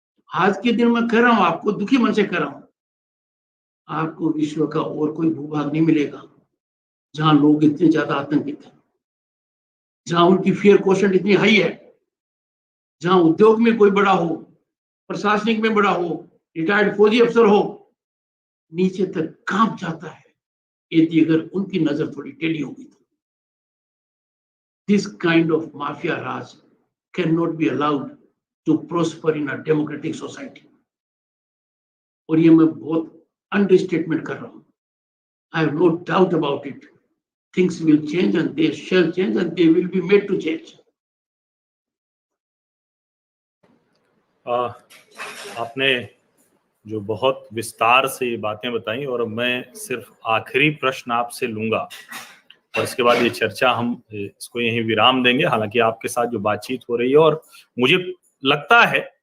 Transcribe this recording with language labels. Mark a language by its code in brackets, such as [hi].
[hi] आज के दिन मैं कह रहा हूं, आपको दुखी मन से कह रहा हूं, आपको विश्व का और कोई भूभाग नहीं मिलेगा जहां लोग इतने ज्यादा आतंकित हैं, जहां उनकी फियर कोशेंट इतनी हाई है, जहां उद्योग में कोई बड़ा हो, प्रशासनिक में बड़ा हो, रिटायर्ड फौजी अफसर हो, नीचे तक कांप जाता है यदि अगर उनकी नजर थोड़ी टेढ़ी होगी तो। [en] This kind of mafia raj can not be allowed to prosper in a democratic society. [hi] और ये मैं बहुत अंडरस्टेटमेंट कर रहा हूं। [en] I have no doubt about it. Things will change and they shall change and they will be made to change. [hi] आपने जो बहुत विस्तार से ये बातें बताई, और मैं सिर्फ आखिरी प्रश्न आपसे लूंगा और इसके बाद ये चर्चा हम इसको यहीं विराम देंगे। हालांकि आपके साथ जो बातचीत हो रही है, और मुझे लगता है